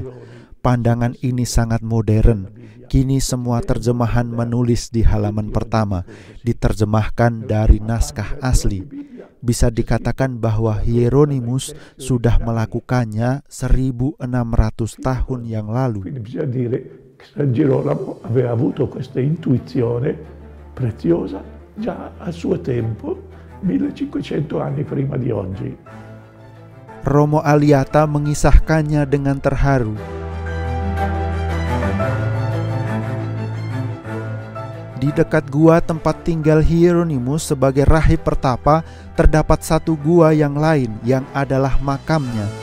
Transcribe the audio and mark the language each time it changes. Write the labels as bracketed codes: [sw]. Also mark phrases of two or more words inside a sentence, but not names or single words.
[id] Pandangan ini sangat modern. Kini semua terjemahan menulis di halaman pertama, diterjemahkan dari naskah asli. Bisa dikatakan bahwa Hieronymus sudah melakukannya 1600 tahun yang lalu. [it] Quindi bisogna dire che San Girolamo aveva avuto questa intuizione preziosa già al suo tempo, 1500 anni prima di oggi. [id] Romo Aliata mengisahkannya dengan terharu. Di dekat gua tempat tinggal Hieronymus sebagai rahib pertapa, terdapat satu gua yang lain yang adalah makamnya.